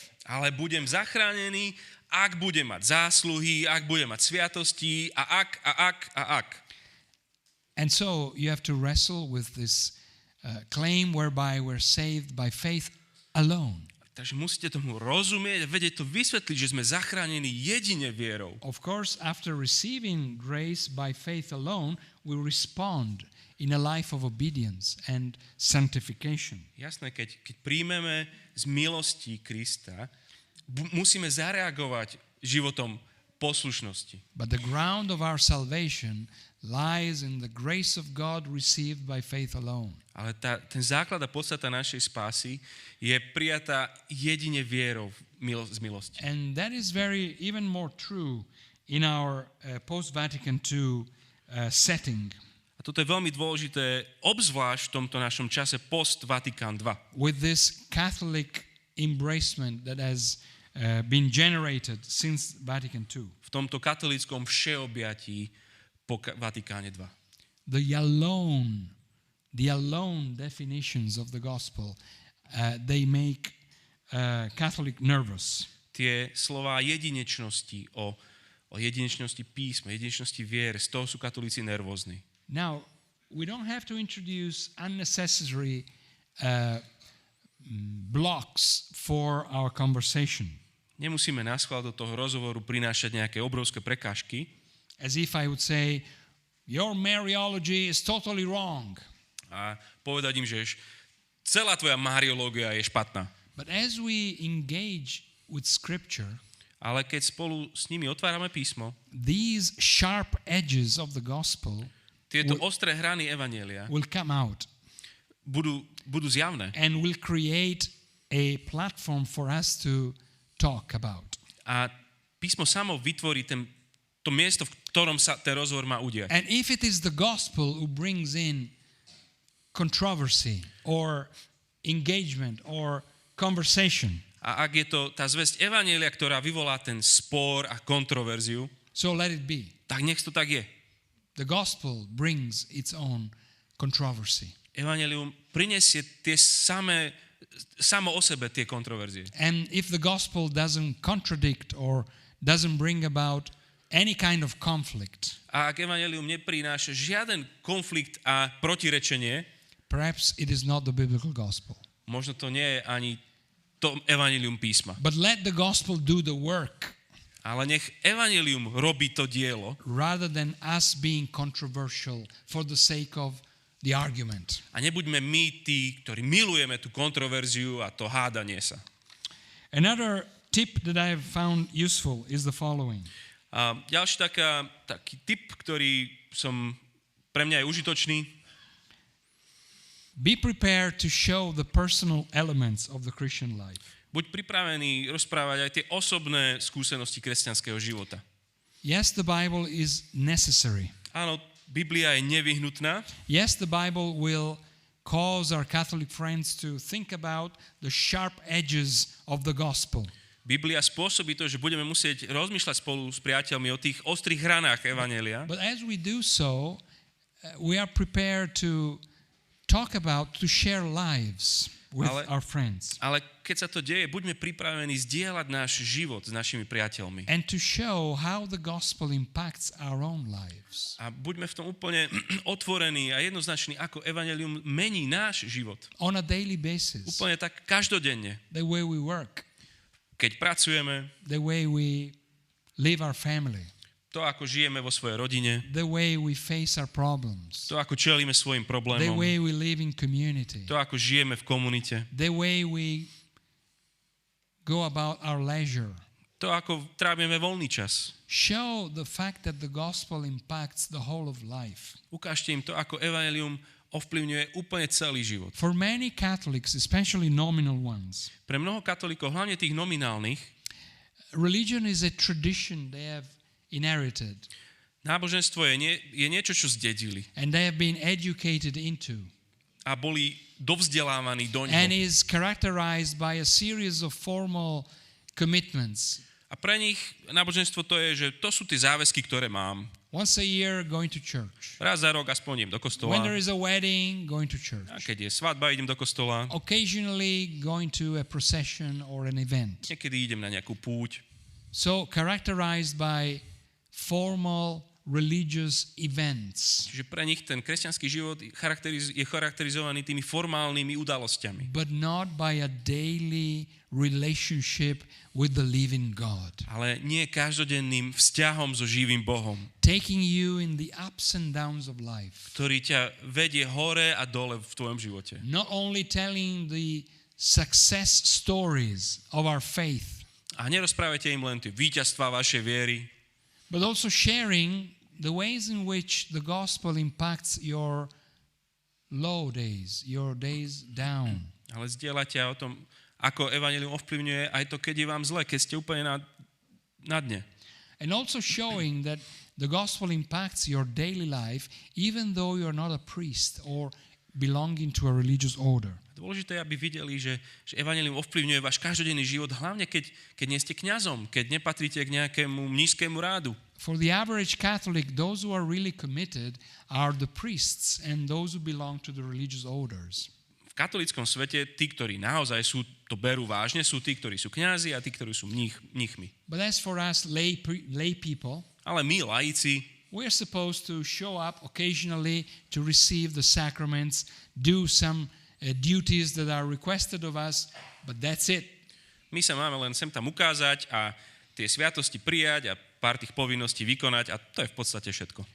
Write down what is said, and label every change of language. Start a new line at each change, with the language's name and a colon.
Slovak: Ale budem zachránený, ak budem mať zásluhy, ak budem mať sviatosti a ak.
English: And so you have to wrestle with this claim whereby we're saved by faith alone.
Slovak: Takže musíte tomu rozumieť a vedieť to vysvetliť, že sme zachránení jedine vierou.
English: Of course, after receiving grace by faith alone, we respond in a life of obedience and sanctification.
Slovak: Jasné, keď príjmeme z milosti Krista, musíme zareagovať životom poslušnosti.
English: But the ground of our salvation lies in the grace of God received by faith alone.
Slovak: Ale ten základ a podstata našej spásy je prijatá jedine vierou z milosti.
English: And that is very even more true in our post-Vatican II setting.
Slovak: A toto je veľmi dôležité, obzvlášť v tomto našom čase post-Vatikán II.
English: With this Catholic embracement that has been generated since Vatican II.
Slovak: V tomto katolíckom všeobjatí po Vatikáne II.
English: The alone definitions of the gospel, they make Catholic nervous.
Slovak: Tie slová jedinečnosti o jedinečnosti písma, jedinečnosti vier, z toho sú katolíci nervózni.
English: Now, we don't have to introduce unnecessary blocks for our conversation.
Slovak: Nemusíme naschvál do toho rozhovoru prinášať nejaké obrovské prekážky.
English: As if I would say, your Mariology is totally wrong.
Slovak: A povedať im, že celá tvoja mariológia je špatná.
English: But as we engage with Scripture,
Slovak: ale keď spolu s nimi otvárame písmo,
English: these sharp edges of the gospel
Slovak: tieto ostré hrany evanjelia
English: will come out
Slovak: budú zjavné.
English: and will create a platform for us to talk about.
Slovak: A písmo samo vytvorí to miesto, v ktorom sa ten rozhovor má udiať.
English: And if it is the gospel who brings in controversy or engagement or conversation,
Slovak: A ak je to tá zvesť evanjelia, ktorá vyvolá ten spor a kontroverziu,
English: so let it be.
Slovak: tak nech to tak je.
English: The gospel brings its own controversy.
Slovak: Evanjelium prinesie tie samo o sebe tie kontroverzie.
English: And if the gospel doesn't contradict or doesn't bring about any kind of conflict,
Slovak: A ak evanjelium neprináša žiaden konflikt a protirečenie,
English: perhaps it is not the biblical gospel.
Slovak: možno to nie je ani to evanjelium písma.
English: But let the gospel do the work
Slovak: Ale nech evanjelium robí to dielo
English: rather than us being controversial for the sake of the argument.
Slovak: a nebuďme my tí, ktorí milujeme tú kontroverziu a to hádanie sa.
English: Another tip that I have found useful is the following.
Slovak: A ďalší taký tip, ktorý pre mňa je užitočný.
English: Be prepared to show the personal elements of the Christian life.
Slovak: Buď pripravený rozprávať aj tie osobné skúsenosti kresťanského života.
English: Yes, the Bible is necessary.
Slovak: Áno, Biblia je nevyhnutná.
English: Yes, the Bible will cause our Catholic friends to think about the sharp edges of the gospel.
Slovak: Biblia spôsobí to, že budeme musieť rozmýšľať spolu s priateľmi o tých ostrých hranách evanjelia.
English: But as we do so, we are prepared to talk about, to share lives with our friends.
Slovak: Ale keď sa to deje, buďme pripravení zdieľať náš život s našimi priateľmi.
English: And to show how the gospel impacts our own lives.
Slovak: A buďme v tom úplne otvorení a jednoznační, ako evanjelium mení náš život.
English: On a daily basis.
Slovak: Úplne tak každodenne.
English: The way we work.
Slovak: Keď pracujeme,
English: The way we live our family.
Slovak: to, ako žijeme vo svojej rodine,
English: The way we face our problems.
Slovak: to, ako čelíme svojim problémom,
English: way we live in community.
Slovak: to, ako žijeme v komunite,
English: The way we go about our leisure.
Slovak: to, ako trávime voľný čas.
English: Show the fact that the gospel impacts the whole of life.
Slovak: Ukážte im to, ako evanjelium ovplyvňuje úplne celý život.
English: For many Catholics, especially nominal ones,
Slovak: Pre mnoho katolíkov, hlavne tých nominálnych,
English: religion is a tradition they have inherited
Slovak: náboženstvo je niečo, čo zdedili
English: and they have been educated into,
Slovak: a boli dovzdelávaní do
English: and
Slovak: ňoho.
English: is characterized by a series of formal commitments.
Slovak: A pre nich náboženstvo to je, že to sú tie záväzky, ktoré mám.
English: Once a year, going to church.
Slovak: Raz za rok aspoň idem do kostola.
English: When there is a wedding, going to church.
Slovak: A keď je svadba, idem do kostola.
English: Occasionally, going to a procession or an event.
Slovak: Niekedy idem na nejakú púť.
English: So, characterized by formal religious events,
Slovak: Čiže pre nich ten kresťanský život je charakterizovaný tými formálnymi udalosťami.
English: but not by a daily relationship with the living God,
Slovak: Ale nie každodenným vzťahom so živým Bohom,
English: taking you in the ups and downs of life.
Slovak: ktorý ťa vedie hore a dole v tvojom živote.
English: Not only telling the success stories of our faith,
Slovak: A nerozprávajte im len tie víťazstvá vašej viery,
English: but also sharing the ways in which the gospel impacts your low days, your days down.
Slovak: ale zdieľate o tom, ako evanjelium ovplyvňuje aj to, keď je vám zle, keď ste úplne na dne.
English: And also showing that the gospel impacts your daily life even though you're not a priest or belonging to a religious order.
Slovak: Dôležité je, aby videli, že evanjelium ovplyvňuje váš každodenný život, hlavne keď nie ste kňazom, keď nepatríte k nejakému mníšskému rádu.
English: For the average Catholic, those who are really committed are the priests and those who belong to the religious orders.
Slovak: V katolíckom svete tí, ktorí naozaj to berú vážne, sú tí, ktorí sú kňazi a tí, ktorí sú mníchmi.
English: But as for us lay people,
Slovak: Ale my, laici,
English: we're supposed to show up occasionally to receive the sacraments, do some duties that are requested of us, but that's it.
Slovak: my sa máme len sem tam ukázať a tie sviatosti prijať a pár tých povinností vykonať a to je v podstate všetko.